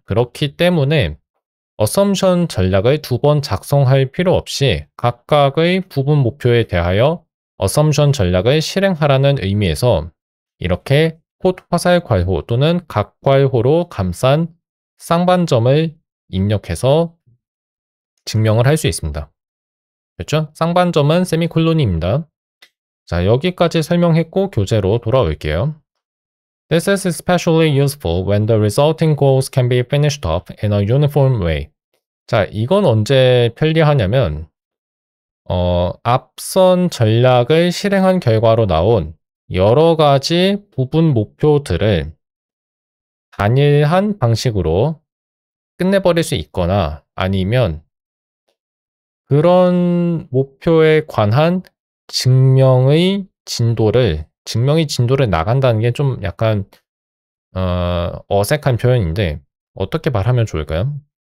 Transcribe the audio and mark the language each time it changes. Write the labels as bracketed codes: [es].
[ko] 그렇기 때문에 어썸션 전략을 두 번 작성할 필요 없이 각각의 부분 목표에 대하여 어썸션 전략을 실행하라는 의미에서 이렇게 콧 화살 괄호 또는 각 괄호로 감싼 쌍반점을 입력해서 증명을 할 수 있습니다. 그렇죠? 쌍반점은 세미콜론입니다. 자, 여기까지 설명했고 교재로 돌아올게요. [en] This is especially useful when the resulting goals can be finished up in a uniform way. [ko] 자, 이건 언제 편리하냐면 앞선 전략을 실행한 결과로 나온 여러 가지 부분 목표들을 단일한 방식으로 끝내버릴 수 있거나 아니면 그런 목표에 관한 증명의 진도를 나간다는 게 좀 약간 어색한 표현인데 어떻게 말하면 좋을까요?